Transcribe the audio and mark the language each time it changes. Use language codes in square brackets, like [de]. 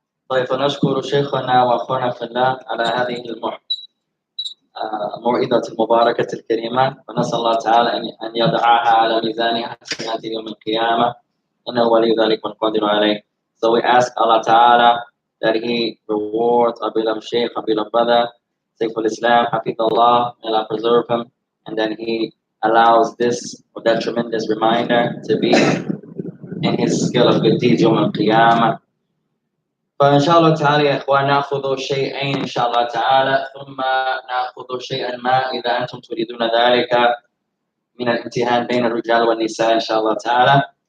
[ar] طيب فنشكر شيخنا وأخونا في الله على هذه الموعظة المباركة الكريمة، ونسأل الله تعالى أن يضعها على ميزان حسنات يوم القيامة، إنه ولي ذلك والقادر عليه. [en] So we ask Allah Ta'ala that He rewards our beloved Shaykh, our beloved brother, Sayyidul Islam, Hafidullah, may Allah preserve him, and then He allows this or that tremendous reminder to be in his scale of good deeds [ar] يوم القيامة. فإن شاء الله تعالى يا إخوان نأخذ شيئين إن شاء الله تعالى، ثم نأخذ شيئا ما إذا أنتم تريدون ذلك من الامتحان بين الرجال والنساء إن شاء الله تعالى.